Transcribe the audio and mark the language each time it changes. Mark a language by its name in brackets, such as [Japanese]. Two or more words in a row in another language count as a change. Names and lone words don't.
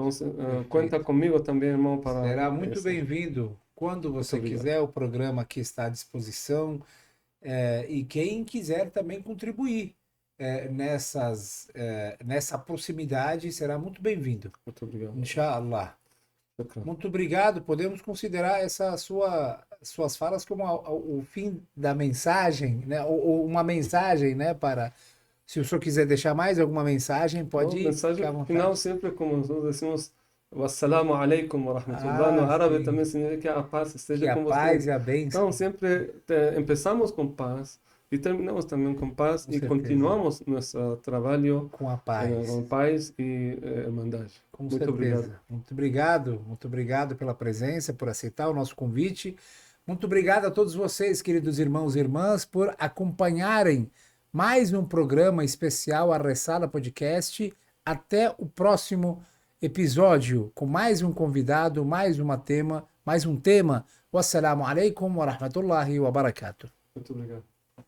[Portuguese] Então, Perfeito. conta comigo também, irmão, para Será muito isso. bem-vindo. Quando Muito você obrigado. quiser, o programa aqui está à disposição. E quem quiser também contribuir nessa proximidade será muito bem-vindo. Muito obrigado. [Arabic] إن شاء الله. [Portuguese] Shukran. Muito obrigado. Podemos considerar suas falas como o fim da mensagem, né? Ou uma mensagem, né? Para, se o senhor quiser deixar mais alguma mensagem, Então, pode mensagem ficar à final vontade. sempre, como nós decimos, [Arabic] والسلام عليكم ورحمة الله. [Portuguese] No árabe Sim. também significa que a paz Que esteja a com paz vocês. e a bênção, Então, sempre começamos com paz e terminamos também com paz com e certeza, continuamos nosso trabalho com a com paz. paz e irmandade. Com Muito obrigado. certeza. Muito obrigado pela presença, por aceitar o nosso convite. Muito obrigado a todos vocês, queridos irmãos e irmãs, por acompanharem mais um programa especial A Ressala Podcast. Até o próximo episódio, com mais um convidado, mais um tema. [Arabic] والسلام عليكم ورحمة الله وبركاته. [Portuguese] Muito obrigado.